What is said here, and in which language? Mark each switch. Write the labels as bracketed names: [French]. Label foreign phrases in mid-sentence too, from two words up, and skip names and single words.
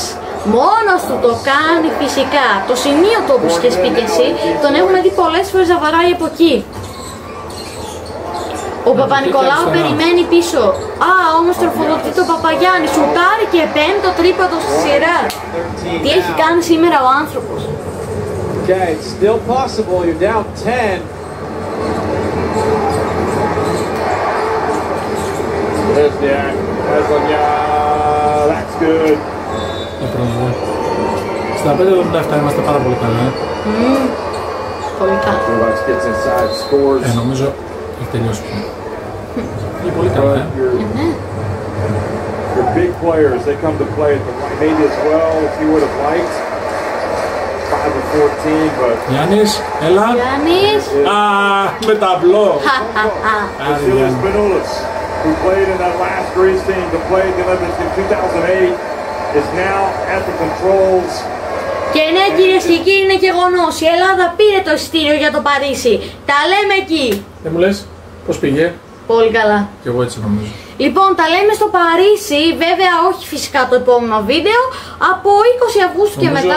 [Greek] Μόνος του το κάνει φυσικά. Το σημείο του, όπως και πει και εσύ, τον έχουμε δει πολλές φορές να βαράει από εκεί. Ο Παπα-Νικολάου περιμένει πίσω. Όμως τροφοδοτεί το Παπαγιάννη. Σουτάρει και πέμπτο τρίποντο στη σειρά. Τι έχει κάνει σήμερα ο άνθρωπος? [English] Okay, it's still possible. You're down 10. There's Jack. That's good. [Greek] Στα 5-77 είμαστε πάρα πολύ καλά. Πολύ καλά. Νομίζω έχει τελειώσει. Είναι πολύ καλά, [English] Your big players, they come to play at the maybe as well if you would have liked. 5-14, but [Greek] Γιάννης, έλα. Γιάννης. Με ταμπλό. [English] Vasilis Spanoulis, who played in that last Greece team to play at the Olympics in 2008. is now at the controls. [Greek] Και ναι, κυρίες και κύριοι, είναι γεγονός. Η Ελλάδα πήρε το εισιτήριο για το Παρίσι. Τα λέμε εκεί. Δεν μου λες πώς πήγε? Πολύ καλά. Κι εγώ έτσι νομίζω. Λοιπόν, τα λέμε στο Παρίσι, βέβαια όχι φυσικά το επόμενο βίντεο, από 20 Αυγούστου και μετά.